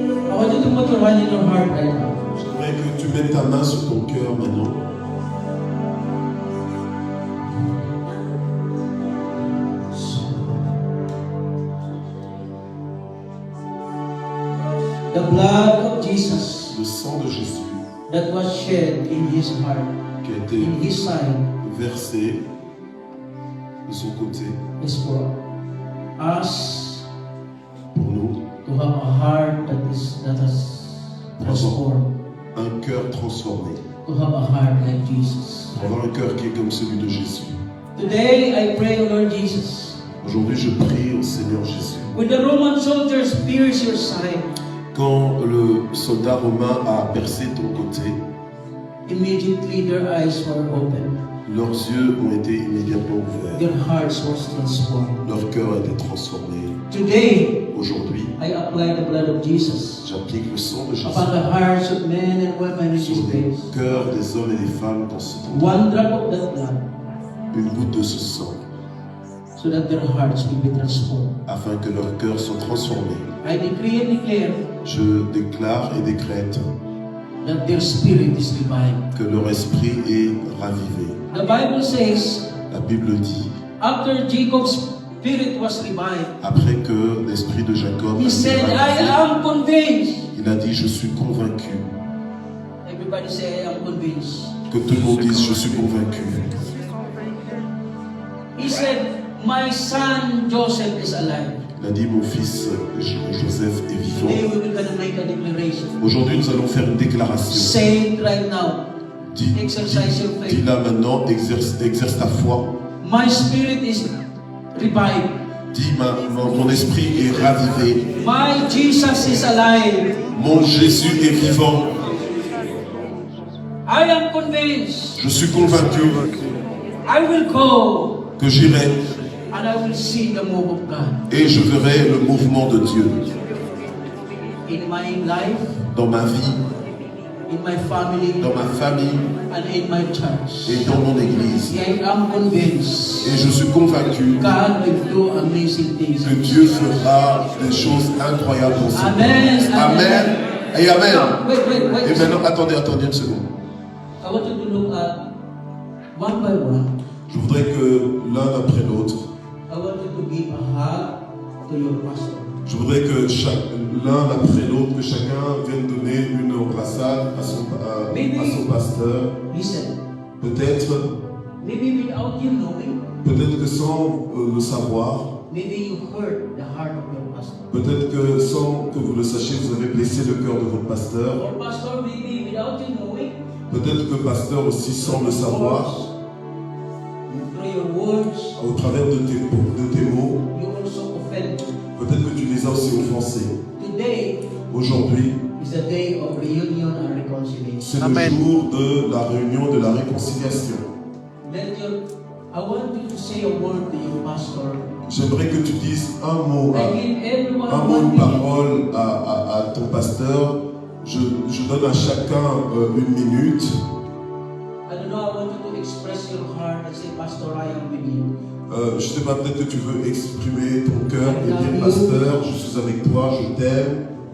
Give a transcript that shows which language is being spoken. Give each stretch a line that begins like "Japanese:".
English: I want you to put your hand in your heart right now.
French: J'aimerais que tu mettes ta main sur ton cœur maintenant.
English: The blood of Jesus
French: Le sang de Jésus
English: that was shed in his heart
French: qui a été
English: in His side
French: versé de son côté
English: is for us
French: pour nous,
English: to have a heart that has transformed,
French: un cœur transformé,
English: to have a heart like Jesus.
French: pour avoir un cœur qui est comme celui de Jésus.
English: Today I pray, O Lord Jesus,
French: Aujourd'hui, je prie au Seigneur Jésus.
English: when the Roman soldiers pierce your side,
French: Quand le soldat romain a percé ton côté,
English: immediately their eyes were open,
French: leurs yeux ont été immédiatement ouverts.
English: their hearts was transformed.
French: Leur cœur a été transformé.
English: Today
French: Aujourd'hui,
English: I apply the blood of Jesus
French: j'applique le sang de Jésus
English: upon the hearts of men and women in
French: sur
English: this
French: les
English: place.
French: cœurs des hommes et des femmes dans ce temps.
English: One drop of that blood,
French: Une goutte de ce sang,
English: so that their hearts will be transformed.
French: afin que leurs cœurs soient transformés.
English: I decree and declare
French: Je déclare et décrète
English: that their spirit is revived.
French: que leur esprit est ravivé.
English: The Bible says,
French: La Bible dit,
English: after Jacob's spirit was revived,
French: après que l'esprit de Jacob a
English: he
French: été
English: said, I
French: ravivé,
English: am convinced.
French: il a dit, je suis convaincu.
English: Everybody say, I am convinced.
French: Que tout le monde dise, je suis convaincu.
English: He said, my son Joseph is alive.
French: Il a dit, mon fils Joseph est
English: Today
French: vivant.
English: we will gonna make a declaration.
French: Aujourd'hui, nous allons faire une déclaration.
English: Say it right now.
French: Dis là maintenant, exerce ta foi.
English: My spirit is revived.
French: Dis, mon esprit est ravivé.
English: My Jesus is alive.
French: Mon Jésus est vivant.
English: I am convinced.
French: Je suis convaincu
English: I will go
French: que j'irai
English: and I will see the move of God
French: et je verrai le mouvement de Dieu
English: in my life,
French: dans ma vie,
English: in my family,
French: dans ma famille
English: and in my church.
French: et dans mon église.
English: I am convinced
French: Et je suis convaincu
English: God will do amazing things.
French: que Dieu fera des choses incroyables dans ce monde.
English: Amen.
French: Amen et Amen.
English: Now, wait.
French: Et maintenant, attendez une seconde.
English: I want you to look at one by one.
French: Je voudrais que l'un après l'autre,
English: I want you to give a hug to your pastor.
French: je voudrais que l'un après l'autre, que chacun vienne donner une embrassade à son pasteur.
English: Listen,
French: Peut-être
English: maybe without you knowing,
French: que sans le savoir,
English: maybe you hurt the heart of your pastor.
French: peut-être que sans que vous le sachiez, vous avez blessé le cœur de votre pasteur.
English: Or pastor, maybe without you knowing,
French: Peut-être que pasteur aussi sans le savoir,
English: through your words,
French: au travers de tes mots,
English: you also offend.
French: peut-être que tu les as aussi offensés.
English: Today
French: Aujourd'hui,
English: is the day of reunion and reconciliation.
French: c'est le
English: Amen.
French: jour de la réunion, de la réconciliation.
English: I want you to say a word to your pastor.
French: J'aimerais que tu dises un mot,
English: I give everyone
French: un mot,
English: 1
French: une
English: minute.
French: parole à ton pasteur. Je donne à chacun une minute.
English: I don't know, I want you to express your heart and say, Pastor, I am with you.
French: Je ne sais pas, peut-être que tu veux exprimer ton cœur et dire, pasteur, je suis avec toi, je t'aime